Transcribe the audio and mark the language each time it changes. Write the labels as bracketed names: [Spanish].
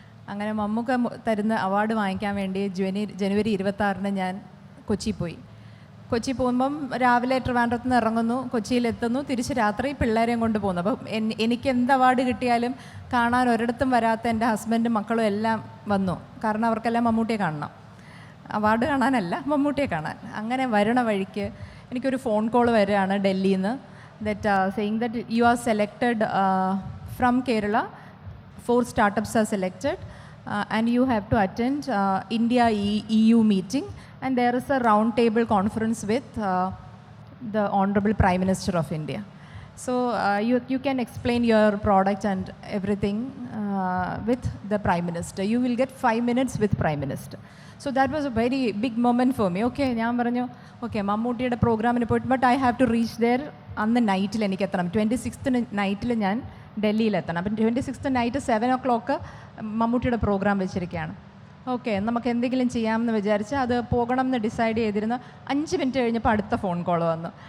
[Malayalam] അങ്ങനെ മമ്മൂക്ക തരുന്ന അവാർഡ് വാങ്ങിക്കാൻ വേണ്ടി ജനുവരി 26-ന് ഞാൻ കൊച്ചി പോയി. കൊച്ചി പോകുമ്പം രാവിലെ ട്രിവാൻഡ്രത്ത് നിന്ന് ഇറങ്ങുന്നു, കൊച്ചിയിലെത്തുന്നു, തിരിച്ച് രാത്രി പിള്ളേരെയും കൊണ്ട് പോകുന്നു. അപ്പം എനിക്ക് എന്ത് അവാർഡ് കിട്ടിയാലും കാണാൻ ഒരിടത്തും വരാത്ത എൻ്റെ ഹസ്ബൻഡും മക്കളും എല്ലാം വന്നു. കാരണം അവർക്കെല്ലാം മമ്മൂട്ടിയെ കാണണം, അവാർഡ് കാണാനല്ല, മമ്മൂട്ടിയെ കാണാൻ. അങ്ങനെ വരണ വഴിക്ക് എനിക്കൊരു ഫോൺ കോൾ വരികയാണ് ഡൽഹിയിൽ നിന്ന്, [English] That saying that you are selected from Kerala, 4 startups are selected and you have to attend India EU meeting, and there is a round table conference with the Honorable Prime Minister of India. So you can explain your product and everything with the Prime Minister. You will get 5 minutes with Prime Minister. So that was a very big moment for me. [Malayalam] Okay, ഞാൻ പറഞ്ഞു okay മമ്മൂട്ടിയുടെ പ്രോഗ്രാമിന് പോയിട്ട്, [English] but I have to reach there [Malayalam] അന്ന് നൈറ്റിൽ എനിക്ക് എത്തണം. 26th നൈറ്റിൽ ഞാൻ ഡൽഹിയിലെത്തണം. അപ്പം 26th നൈറ്റ് 7 o'clock മമ്മൂട്ടിയുടെ പ്രോഗ്രാം വെച്ചിരിക്കുകയാണ്. ഓക്കെ, നമുക്ക് എന്തെങ്കിലും ചെയ്യാമെന്ന് വിചാരിച്ച് അത് പോകണം എന്ന് ഡിസൈഡ് ചെയ്തിരുന്ന 5 മിനിറ്റ് കഴിഞ്ഞപ്പോൾ അടുത്ത ഫോൺ കോൾ വന്നു.